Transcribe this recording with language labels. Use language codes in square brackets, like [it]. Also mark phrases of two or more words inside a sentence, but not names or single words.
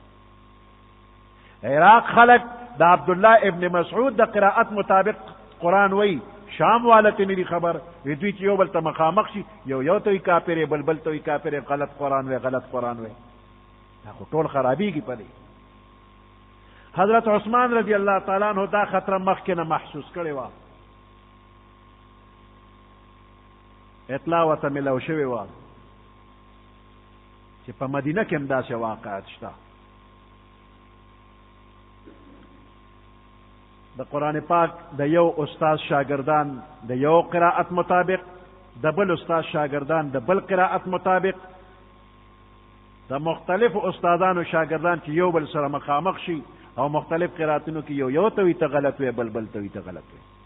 [ps] عراق خلق د عبدالله ابن مسعود د قرائت مطابق قرآن وی، شام والتی نه دي خبر. وی دوی چې یو بل ته مخامخ شي، یو ته وی کافر، بل بل ته وی کافر، غلط قرآن وی غلط قرآن وی. دا خو ټول خرابېږي په دې. حضرت عثمان رضی اللہ تعالیٰ عنہ دا خطره مخکې نه محسوس کړې وه، اطلاع ورته ملو شوې وه چې په مدینه کې هم داسې واقعات شته. د قرآن پاک د یو استاد شاگردان د یو قرائت مطابق، د بل استاد شاگردان د بل قرائت مطابق، د مختلف استادانو شاگردان چې یو بل سره مخامخ شي او مختلف قراتونو کې یو ته وي ته غلط وي، بل بل ته وي ته غلط وي.